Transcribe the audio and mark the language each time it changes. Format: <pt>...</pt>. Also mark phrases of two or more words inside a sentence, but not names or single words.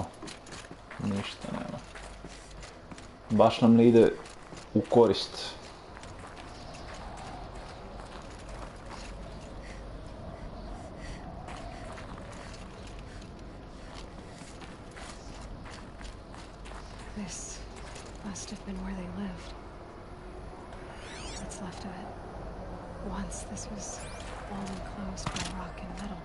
<bs>Ništa nema. Baš nam ne ide u korist.</bs> <en>This must have been where they lived. What's left of it. Once this was all enclosed by rock and metal.</en>